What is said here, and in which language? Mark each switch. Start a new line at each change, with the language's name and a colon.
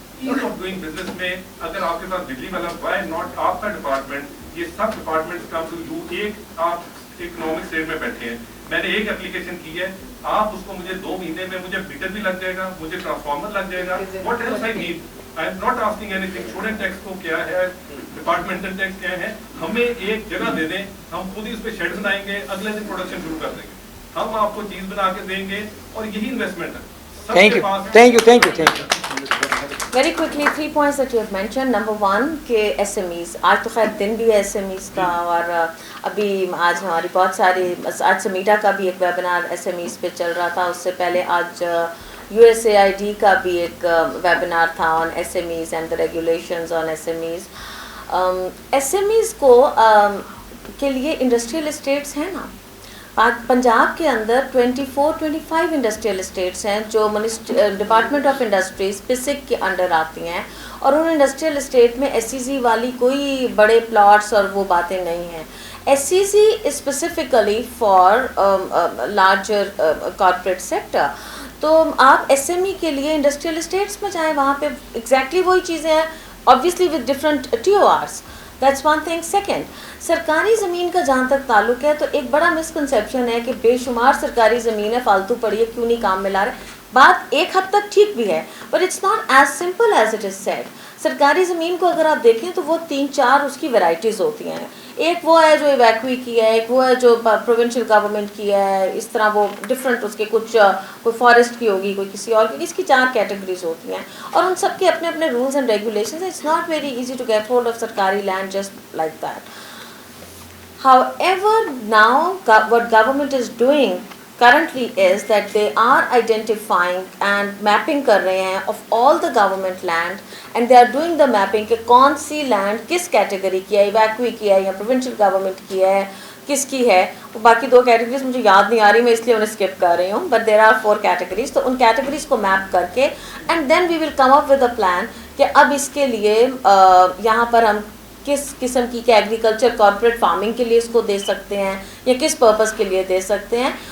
Urdu: As of doing business میں اگر آپ کے پاس بجلی والا,
English: why not
Urdu: آپ کا ڈپارٹمنٹ, یہ سب ڈپارٹمنٹس
English: come to you,
Urdu: ایک آپ اکنامک اسٹیٹ میں بیٹھے ہیں, میں نے ایک اپلیکیشن کی ہے, آپ اس کو مجھے 2 مہینے میں, مجھے میٹر بھی لگ جائے گا, مجھے ٹرانسفارمر لگ جائے گا,
English: What else I need, I am not asking anything.
Urdu: چھوڑے ٹیکس کو کیا ہے, ڈپارٹمنٹل ٹیکس کیا ہے, ہمیں ایک جگہ دے دیں, ہم خود ہی اس پہ شیڈ بنائیں گے, اگلے دن پروڈکشن شروع کر دیں گے, ہم آپ کو چیز بنا کے دیں گے, اور یہی انویسٹمنٹ ہے.
English: Thank you. Very quickly, 3 points that you have mentioned.
Urdu: Number 1 کہ SMEs, آج تو خیر دن بھی ہے SMEs کا, اور ابھی آج ہماری بہت ساری, آج سمیٹا کا بھی ایک ویبینار SMEs پہ چل رہا تھا, اس سے پہلے آج USAID کا بھی ایک ویبینار تھا
English: on SMEs and the regulations on SMEs.
Urdu: SMEs کو کے لیے انڈسٹریل اسٹیٹس ہیں نا, پنجاب کے اندر 24-25 انڈسٹریل اسٹیٹس ہیں جو ڈپارٹمنٹ آف انڈسٹریز PISIC کے انڈر آتی ہیں, اور ان انڈسٹریل اسٹیٹ میں SEZ والی کوئی بڑے پلاٹس اور وہ باتیں نہیں ہیں.
English: SEZ specifically for larger corporate sector.
Urdu: تو آپ SME کے لیے انڈسٹریل اسٹیٹس میں جائیں, وہاں پہ ایگزیکٹلی وہی چیزیں ہیں,
English: obviously with different TORs. That's one thing.
Urdu: Second, سرکاری زمین کا جہاں تک تعلق ہے تو ایک بڑا مسکنسیپشن ہے کہ بے شمار سرکاری زمین ہے, فالتو پڑی ہے, کیوں نہیں کام میں لا رہے. بات ایک حد تک ٹھیک بھی ہے,
English: but it's not as simple as it is said.
Urdu: سرکاری زمین کو اگر آپ دیکھیں تو وہ 3-4 اس کی ورائٹیز ہوتی ہیں. ایک وہ ہے جو ایویکوی کی ہے, ایک وہ ہے جو پروونشل گورنمنٹ کی ہے, اس طرح وہ ڈفرینٹ اس کے کچھ, کوئی فارسٹ کی ہوگی, کوئی کسی اور کی, اس کی 4 کیٹیگریز ہوتی ہیں, اور ان سب کے اپنے اپنے rules and regulations.
English: It's not very easy to get hold of سرکاری land just like that. However, now what government is doing currently is that they are identifying and mapping
Urdu: کر رہے ہیں
English: of all the government land, and they are doing the mapping
Urdu: کہ کون سی land کس category کی ہے,
English: Evacuee کی ہے یا پروونشل گورنمنٹ کی ہے, کس کی ہے.
Urdu: باقی 2 کیٹیگریز مجھے یاد نہیں آ رہی, میں اس لیے انہیں اسکپ کر رہی ہوں,
English: but there are 4 categories.
Urdu: تو ان کیٹیگریز کو میپ کر کے
English: and then we will come up with a plan
Urdu: کہ اب اس کے لیے یہاں پر ہم کس قسم کی کہ ایگریکلچر کارپوریٹ فارمنگ کے لیے اس کو دے سکتے ہیں یا کس پرپز کے لیے دے سکتے ہیں.